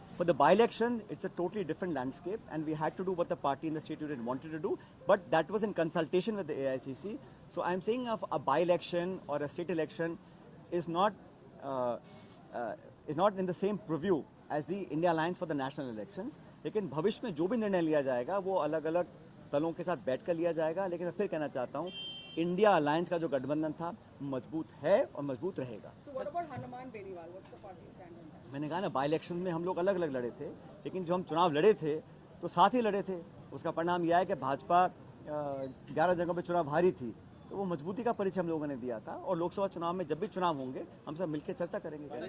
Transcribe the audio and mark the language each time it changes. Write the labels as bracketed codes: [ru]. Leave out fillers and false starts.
[en] For the by-election, it's a totally different landscape and we had to do what the party and the state unit wanted to do, but that was in consultation with the AICC. So I'm saying of a by-election or a state election is not in the same purview as the India Alliance for the national elections. [hi] लेकिन भविष्य में जो भी निर्णय लिया जाएगा वो अलग अलग दलों के साथ बैठकर लिया जाएगा। लेकिन मैं फिर कहना चाहता हूँ, इंडिया अलायंस का जो गठबंधन था मजबूत है और मजबूत रहेगा। [en] So what about Hanuman Beniwal? What's the party stand on that? [hi] मैंने कहा ना, बाई इलेक्शन में हम लोग अलग अलग लड़े थे, लेकिन जो हम चुनाव लड़े थे तो साथ ही लड़े थे। उसका परिणाम यह है कि भाजपा 11 जगहों पे चुनाव हारी थी, तो वो मजबूती का परिचय हम लोगों ने दिया था। और लोकसभा चुनाव में जब भी चुनाव होंगे हम सब मिलकर चर्चा करेंगे।